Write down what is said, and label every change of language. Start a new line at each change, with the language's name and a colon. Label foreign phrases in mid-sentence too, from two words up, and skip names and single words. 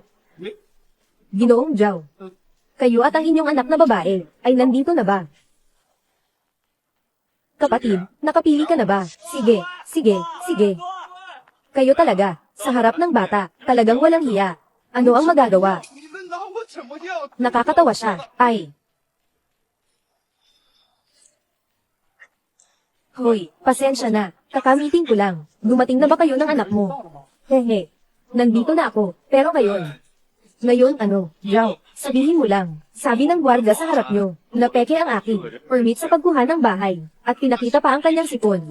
Filipino: Ginoong Zhao. Kayo at ang inyong anak na babae, ay nandito na ba? Kapatid, nakapili ka na ba? Sige, sige, sige. Kayo talaga, sa harap ng bata, talagang walang hiya. Ano ang magagawa?
Chinese: 你们拿我怎么样？
Filipino: Nakakatawa siya, ay. Hoy, pasensya na, kakamiting ko lang. Dumating na ba kayo ng anak mo? Hehe, nandito na ako, pero ngayon. Ngayon ano, Zhao, sabihin mo lang. Sabi ng gwardiya sa harap nyo, na peke ang akin, permit sa pagkuha ng bahay, at pinakita pa ang kanyang sipon.